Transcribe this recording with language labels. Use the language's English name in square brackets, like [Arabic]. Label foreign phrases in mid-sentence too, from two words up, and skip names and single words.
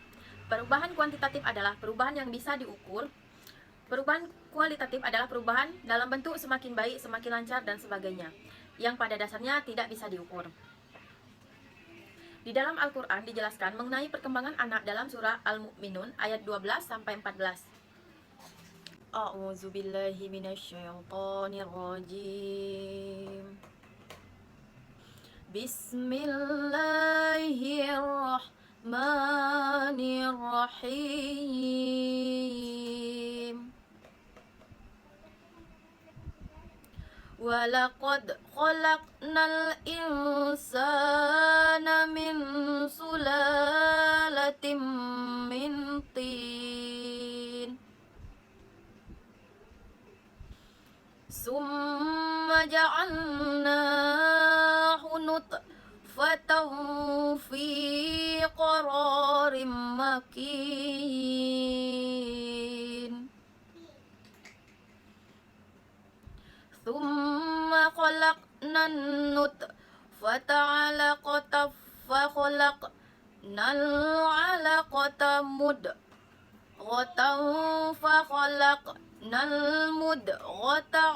[Indonesian] Perubahan kuantitatif adalah perubahan yang bisa diukur. Perubahan kualitatif adalah perubahan dalam bentuk semakin baik, semakin lancar, dan sebagainya, yang pada dasarnya tidak bisa diukur. Di dalam Al-Quran dijelaskan mengenai perkembangan anak dalam surah Al-Mu'minun ayat 12-14. [Arabic] أعوذ بالله من الشيطان الرجيم. بسم الله الرحمن الرحيم. ولقد خلقنا الإنسان من سلالة من طين ثم جعلناه نطفة في قرار مكين ثم خلقنا النطفة علقة فخلقنا العلقة مضغة فخلقنا المضغة